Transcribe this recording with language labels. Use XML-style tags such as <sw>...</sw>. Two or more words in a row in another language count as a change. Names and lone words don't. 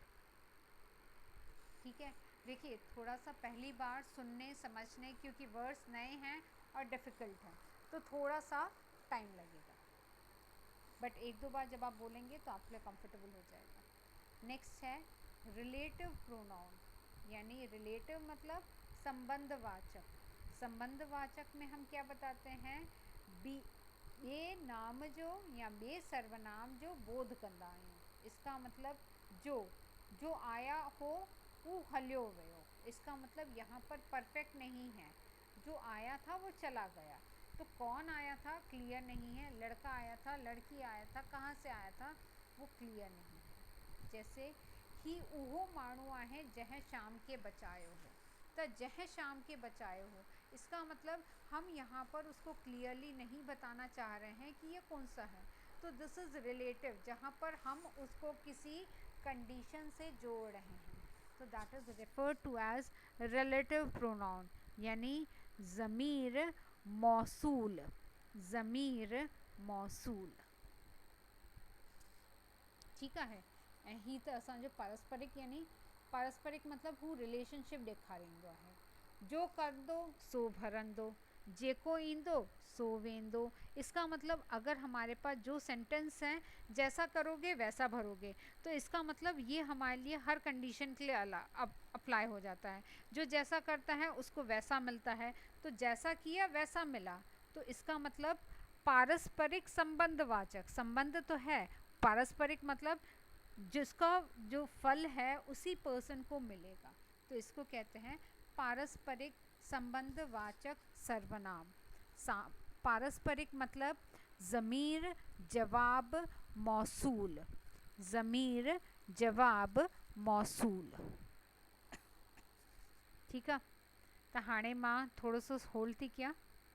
<hi>ठीक है, देखिए थोड़ा सा पहली बार सुनने समझने, क्योंकि वर्ड्स नए हैं और डिफ़िकल्ट हैं तो थोड़ा सा टाइम लगेगा, बट एक दो बार जब आप बोलेंगे तो आप लिए कंफर्टेबल हो जाएगा। नेक्स्ट है</hi> <en>relative pronoun,</en> <hi>यानी रिलेटिव मतलब संबंधवाचक। संबंधवाचक में हम क्या बताते हैं, ये नाम जो या</hi> <sd>ॿिए सर्वनाम जो बोध कंदा आहियूं।</sd> <hi>इसका मतलब जो आया हो वो</hi> <sd>हलियो वियो।</sd> <hi>इसका मतलब यहाँ पर परफेक्ट नहीं है, जो आया था वो चला गया, तो कौन आया था क्लियर नहीं है, लड़का आया था, लड़की आया था, कहाँ से आया था वो क्लियर नहीं है। जैसे</hi> <sd>ही उहो माण्हू आहे जह शाम के बचायो हो,</sd> <hi>तो</hi> <sd>जह शाम के बचायो हो,</sd> <hi>इसका मतलब हम यहाँ पर उसको क्लियरली नहीं बताना चाह रहे हैं कि ये कौन सा है। तो</hi> <en>this is relative,</en> <hi>जहाँ पर हम उसको किसी कंडीशन से जोड़ रहे हैं, तो</hi> <en>that is refer to as relative pronoun,</en> <hi>यानी ज़मीर मौसूल, ज़मीर मौसूल।</hi> <sd>ठीक है। ऐं ही त असांजो पारस्परिक, यानी पारस्परिक मतलब हू रिलेशनशिप ॾेखारींदो आहे। जो कंदो सो भरंदो, जेको ईंदो सो वेंदो।</sd> <hi>इसका मतलब अगर हमारे पास जो सेंटेंस हैं, जैसा करोगे वैसा भरोगे, तो इसका मतलब ये हमारे लिए हर कंडीशन के लिए अप्लाई हो जाता है। जो जैसा करता है उसको वैसा मिलता है, तो जैसा किया वैसा मिला। तो इसका मतलब पारस्परिक संबंधवाचक, संबंध तो है, पारस्परिक मतलब जिसका जो फल है उसी पर्सन को मिलेगा, तो इसको कहते हैं पारस्परिक संबंधवाचक सर्वनाम। पारस्परिक मतलब ज़मीर जवाब मौसूल, ज़मीर जवाब मौसूल।</hi> <sd>ठीक है, तो हाणे मां थोड़ो सो होल्ड थी कयां।</sd>